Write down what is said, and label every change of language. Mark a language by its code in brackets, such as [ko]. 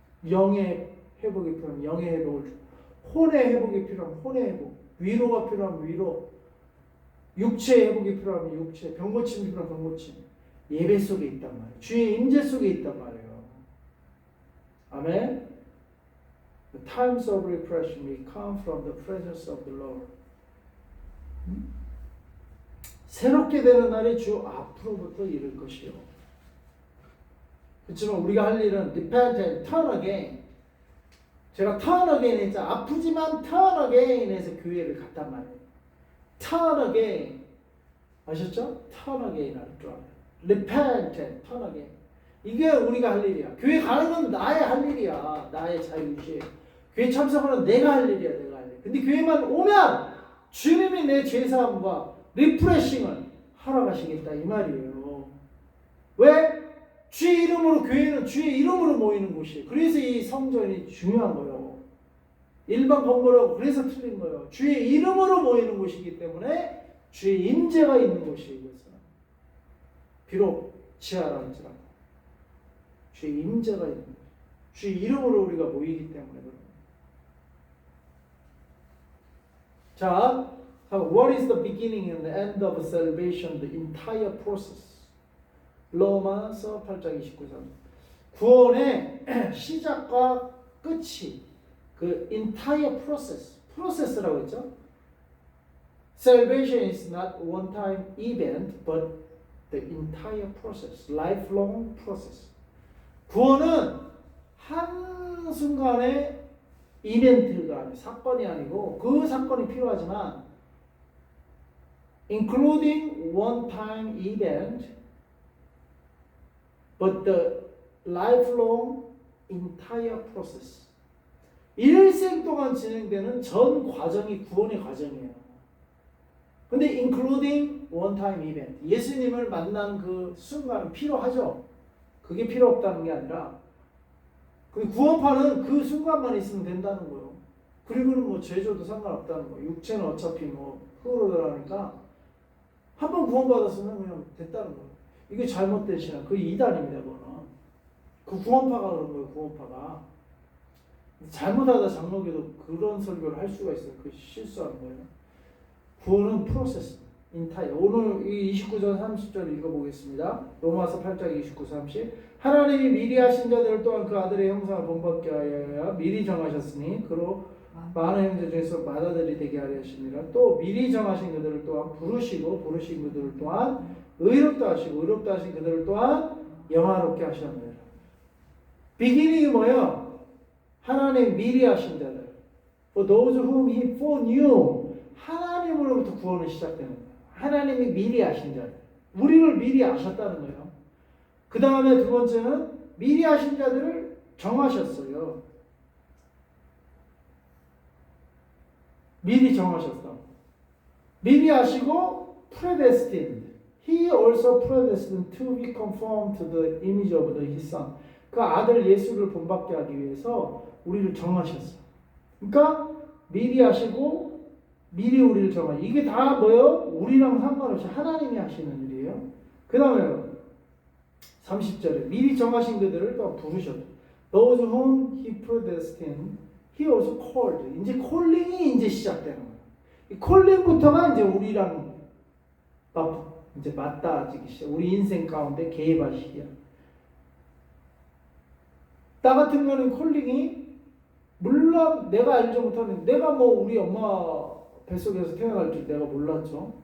[ko] 영의 회복이 필요하면 영의 회복을 주고, 혼의 회복이 필요하면 혼의 회복, 위로가 필요하면 위로, 육체의 회복이 필요하면 육체, 병고침이 필요하면 병고침. 예배 속에 있단 말이에요. 주의 임재 속에 있단 말이에요. 아멘. [en] The times of refreshing may come from the presence of the Lord. [ko] 새롭게 되는 날이 주 앞으로부터 이를 것이요. 그렇지만 우리가 할 일은 [en] repent and turn again. [ko] 제가 turn again 했죠. 아프지만 turn again에서 교회를 갔단 말이에요. [en] turn again. [ko] 아셨죠? turn again 할 줄 알아요. [en] repent and turn again. [ko] 이게 우리가 할 일이야. 교회 가는 건 나의 할 일이야. 나의 자유지. 교회 참석하는 내가 할 일이야. 내가 할 일. 근데 교회만 오면 주님이 내 죄사함과 리프레싱을 하러 가시겠다 이 말이에요. 왜? 주의 이름으로 교회는 주의 이름으로 모이는 곳이에요. 그래서 이 성전이 중요한 거예요. 일반 건물하고 그래서 틀린 거예요. 주의 이름으로 모이는 곳이기 때문에 주의 임재가 있는 곳이에요. 이것은. 비록 지하라 할지라도 주의 임재가 있는 곳. 주의 이름으로 우리가 모이기 때문에 그런 거예요. 자, [en] what is the beginning and the end of salvation? The entire process. [ko] 로마서 8장 29절. 구원의 시작과 끝이 그 entire process, 프로세스라고 했죠. [en] Salvation is not one-time event, but the entire process, lifelong process. [ko] 구원은 한 순간의 이벤트가 아니고 사건이 아니고 그 사건이 필요하지만 [en] including one-time event, but the lifelong entire process. [ko] 일생 동안 진행되는 전 과정이 구원의 과정이에요. 근데 [en] including one-time event. [ko] 예수님을 만난 그 순간은 필요하죠. 그게 필요 없다는 게 아니라 그 구원파는 그 순간만 있으면 된다는 거예요. 그리고는 뭐 죄줘도 상관없다는 거예요. 육체는 어차피 뭐 흙으로 들어가니까 한 번 구원받았으면 그냥 됐다는 거예요. 이게 잘못된 신앙, 그 이단입니다. 그거는. 그 구원파가 그런 거예요. 구원파가. 잘못하다 장로교도 그런 설교를 할 수가 있어요. 그 실수하는 거예요. 구원은 프로세스, 인타이어. 오늘 이 29절 30절 읽어보겠습니다. 로마서 8장 29, 30. 하나님이 미리 하신 자들을 또한 그 아들의 형상을 본받게 하여 미리 정하셨으니 그로 많은 형제 중에서 맏아들이 되게 하려 하십니다. 또 미리 정하신 그들을 또한 부르시고 부르신 그들을 또한 의롭다 하시고 의롭다 하신 그들을 또한 영화롭게 하셨느니라. 비기닝이 뭐예요? 하나님 미리 하신 자들. [en] For those whom he foreknew. [ko] 하나님으로부터 구원은 시작되는 거예요. 하나님이 미리 하신 자들. 우리를 미리 아셨다는 거예요. 그 다음에 두 번째는 미리 하신 자들을 정하셨어요. 미리 정하셨다. 미리 하시고 predestined. [en] He also predestined to be conformed to the image of his son. [ko] 그 아들 예수를 본받게 하기 위해서 우리를 정하셨어요. 그러니까 미리 하시고 미리 우리를 정하셨어요. 이게 다 뭐예요? 우리랑 상관없이 하나님이 하시는 일이에요. 그 다음에 30절에 미리 정하신 그들을 또 부르셨다. [en] Those whom he predestined, he also called. [ko] 이제 콜링이 이제 시작되는 거예요. 이 콜링부터가 이제 우리랑 이제 맞닿아지기 시작. 우리 인생 가운데 개입할 시기야. 나 같은 경우는 콜링이 물론 내가 알지 못하는 내가 뭐 우리 엄마 뱃속에서 태어날 줄 내가 몰랐죠.